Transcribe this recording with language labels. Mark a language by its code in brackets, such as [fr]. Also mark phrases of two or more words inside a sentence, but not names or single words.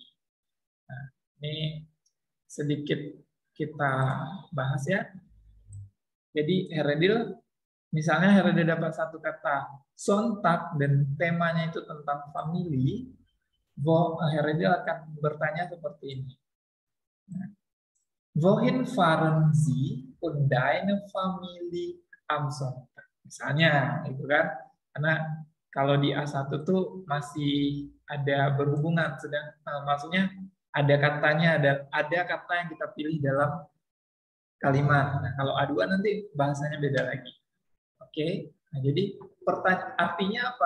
[id] Nah, ini sedikit kita bahas ya. Jadi Heredil, misalnya Heredil dapat satu kata sontak dan temanya itu tentang family, Heredil akan bertanya seperti ini. [de] Wohin fahren Sie und deine Familie am Sonntag? [id] Misalnya, itu kan, karena kalau di A1 tuh masih ada berhubungan, maksudnya ada katanya, ada kata yang kita pilih dalam kalimat. Nah, kalau A2 nanti bahasanya beda lagi. Oke, nah, jadi artinya apa?